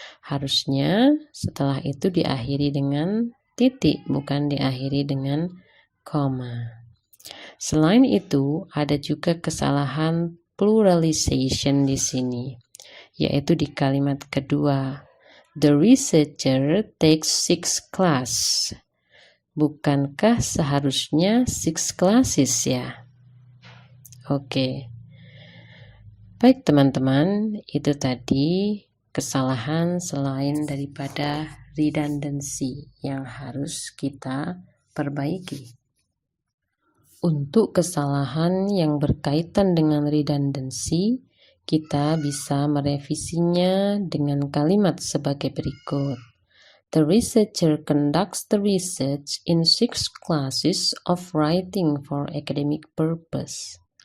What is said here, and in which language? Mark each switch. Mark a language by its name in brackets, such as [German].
[Indonesian] Harusnya setelah itu diakhiri dengan titik, bukan diakhiri dengan koma. Selain itu, ada juga kesalahan pluralization di sini, yaitu di kalimat kedua. [English] The researcher takes 6 class. [Indonesian] Bukankah seharusnya 6 classes ya? Oke. Baik teman-teman, itu tadi kesalahan selain daripada redundancy yang harus kita perbaiki. Untuk kesalahan yang berkaitan dengan redundancy, kita bisa merevisinya dengan kalimat sebagai berikut. [English] The researcher conducts the research in 6 classes of writing for academic purpose.